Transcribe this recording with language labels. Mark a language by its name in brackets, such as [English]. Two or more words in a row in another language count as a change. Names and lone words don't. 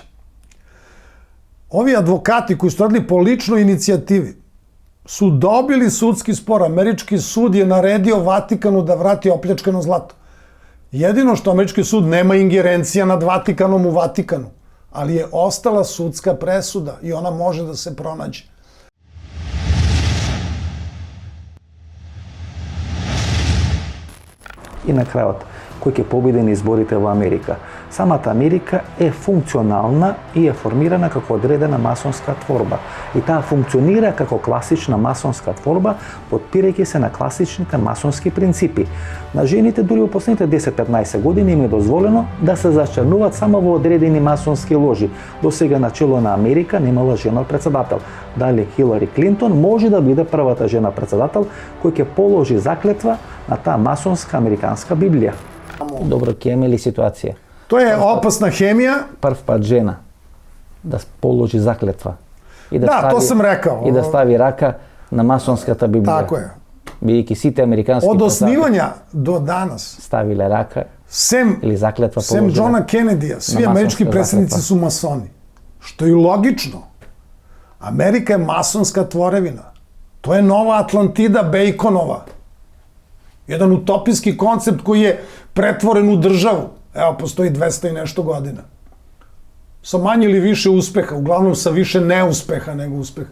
[Serbian] Ovi advokati koji su radili po ličnoj inicijativi su dobili sudski spor. Američki sud je naredio Vatikanu da vrati opljačkano zlato. Jedino što američki sud nema ingerencija nad Vatikanom u Vatikanu, ali je ostala sudska presuda i ona može da se pronađe. [Macedonian] И на крајот, кој ќе победи на изборите во Америка? Самата Америка е функционална и е формирана како одредена масонска творба. И таа функционира како класична масонска творба, подпирајќи се на класичните масонски принципи. На жените дури во последните 10-15 години им е дозволено да се зачрнуваат само во одредени масонски ложи. До сега на чело на Америка немала жена председател. Дали Хилари Клинтон може да биде првата жена председател кој ќе положи заклетва на таа масонска американска Библија. Добро, ќе имаме ли ситуација? [Serbian] To je opasna hemija. [Macedonian] Прв пат жена да положи заклетва и [Serbian] Da, to sam rekao. [Macedonian] и да стави рака на масонската Библија. [Serbian] Tako je. [Macedonian] Бидејќи сите американски [Serbian] Od osnivanja do danas, [Macedonian] ставиле рака [Serbian] sem [Macedonian] или заклетва [Serbian] Sem [Macedonian] положена. [Serbian] Johna Kennedy-a, svi na američki masonska predsjednici zakletva. su masoni. Što je i logično. Amerika je masonska tvorevina. To je nova Atlantida Baconova. Jedan utopijski koncept koji je pretvoren u državu. Evo, postoji 200 i nešto godina. Sa manje ili više uspeha, uglavnom sa više neuspeha nego uspeha.